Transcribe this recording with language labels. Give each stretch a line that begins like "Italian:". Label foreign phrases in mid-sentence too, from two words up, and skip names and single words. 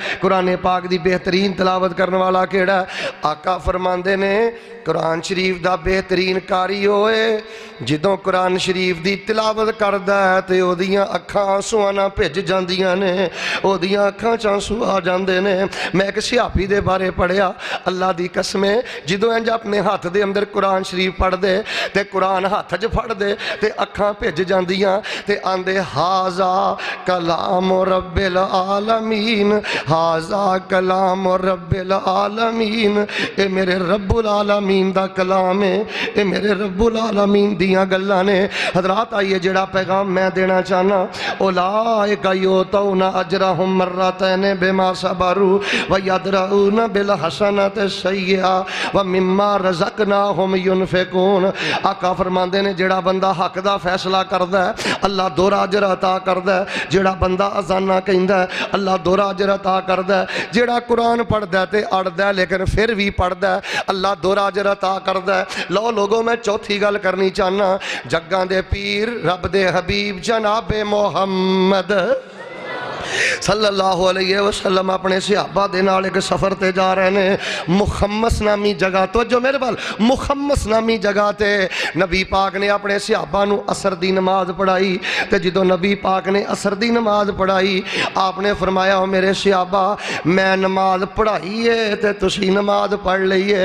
Punjabi: قرآن پاک دی بہترین تلاوت کرنے والا کیڑا ہے؟ آقا فرماندے نے قرآن شریف دا بہترین قاری ہوئے جدوں قرآن شریف دی تلاوت کردا ہے تے اودیاں اکھاں آنسوآں نال بھج جاندیاں نے، اودیاں اکھاں چ آنسو آ جاندے نے. میں ایک سیاپی دے بارے پڑھیا، اللہ دی قسمیں جدوں انج اپنے ہاتھ دے اندر قرآن شریف پڑھدے تے قرآن ہاتھ چ پھڑدے تے اکھاں بھج جاندیاں تے آندے
Arabic: هذا كلام رب العالمين، هذا كلام رب العالمين.
Punjabi: اے میرے
Arabic: رب العالمين
Punjabi: دا کلام ہے، اے میرے
Arabic: رب العالمين
Punjabi: دیاں گلاں نے. حضرات آئیے جیڑا پیغام میں دینا چاہنا، او
Arabic: لا أولئك يؤتون أجرهم مرتين بما صبروا ويدرءون بالحسنة السيئة ومما رزقناهم ينفقون.
Punjabi: آقا فرماندے نے جیڑا بندہ حق دا فیصلہ کردا ہے اللہ دوہرا اجر عطا کردا ہے، جیڑا بندہ اذانا کہندا ہے اللہ دوہرا اجر عطا کردا ہے، جیڑا قرآن پڑھدا ہے تے اڑدا ہے لیکن پھر بھی پڑھدا ہے اللہ دوہرا اجر عطا کردا ہے. لو لوگوں میں چوتھی گل کرنی چاہنا، جگاں دے پیر رب دے حبیب جنابِ محمد
Arabic: صلى الله عليه وسلم
Punjabi: اپنے صحابہ دے نال ایک سفر تے جا رہے نے. مخمص نامی جگہ تو جو میرے وال مخمص نامی جگہ تے نبی پاک نے اپنے صحابہ نوں عصر دی نماز پڑھائی. تے جدوں نبی پاک نے عصر دی نماز پڑھائی آپ نے فرمایا ہو میرے صحابہ میں نماز پڑھائی ہے تے تسی نماز پڑھ لئی ہے.